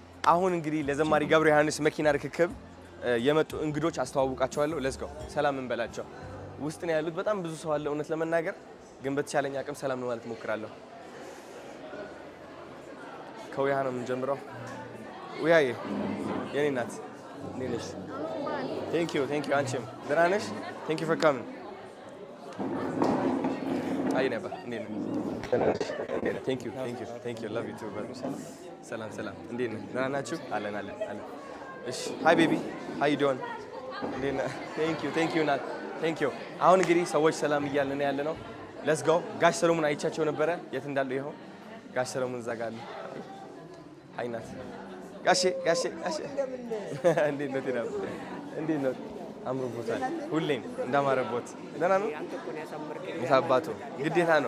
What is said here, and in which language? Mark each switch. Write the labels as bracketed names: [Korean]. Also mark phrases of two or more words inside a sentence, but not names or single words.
[Amharic] አሁን እንግዲህ ለዘማሪ ገብረ ዮሐንስ መኪና ርክክብ የመጡ እንግዶች አስተዋውቃቸዋለሁ [English] let's go [Amharic] ሰላም እንበላቸው ውስጥ ነው ያሉት በጣም ብዙ ሰው አለ እውነት ለመናገር ግን በተቻለኝ አቅም ሰላም ነው ማለት ሞክራለሁ ከውያ ነው የምንጀምረው ውያዬ የኔ ናት ኔነሽ [English] thank you [Amharic] አንቺም ደህና ነሽ [English] thank you for coming [Amharic] አይ ነበር እንዴት ነህ [English] thank you love you too brother [Amharic] ሰላም እንዴት ነህ ደህና ናችሁ አለን እሺ [English] hi baby how you doing [Amharic] እንዴት ነህ [English] thank you [Amharic] ናት [English] thank you [Amharic] አሁን እንግዲህ ሰዎች ሰላም እያልን ያለ ነው [English] let's go [Amharic] ጋሽ ሰሎሞን አይቻቸው ነበረ የት እንዳሉ ይሄው ጋሽ ሰሎሞን እዛ ጋር አለ ሃይ ናት ጋሼ እንዴት ነው እንዴት ነው አምሮቦታል ሁሌም እንዳማረቦት ደህና ነው ምሳባቱ ግዴታ ነው